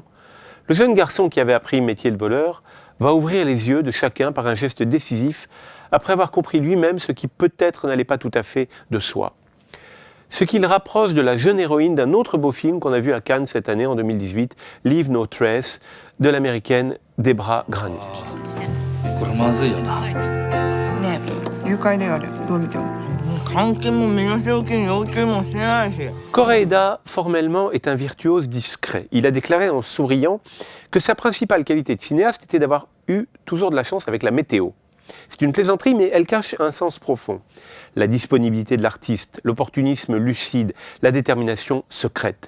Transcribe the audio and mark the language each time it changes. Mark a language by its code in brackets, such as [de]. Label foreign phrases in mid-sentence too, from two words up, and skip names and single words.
[fr] Le jeune garçon qui avait appris le métier de voleur va ouvrir les yeux de chacun par un geste décisif, après avoir compris lui-même ce qui peut-être n'allait pas tout à fait de soi. Ce qui le rapproche de la jeune héroïne d'un autre beau film qu'on a vu à Cannes cette année, en 2018, Leave No Trace, de l'américaine Debra Granik. [ja] これまずいよな。ねえ誘拐だよあれどう見ても監禁も身代金要求もしてないし [fr] Koreeda, formellement, est un virtuose discret. Il a déclaré en souriant que sa principale qualité de cinéaste était d'avoir eu toujours de la chance avec la météo. C'est une plaisanterie, mais elle cache un sens profond. La disponibilité de l'artiste, l'opportunisme lucide, la détermination secrète.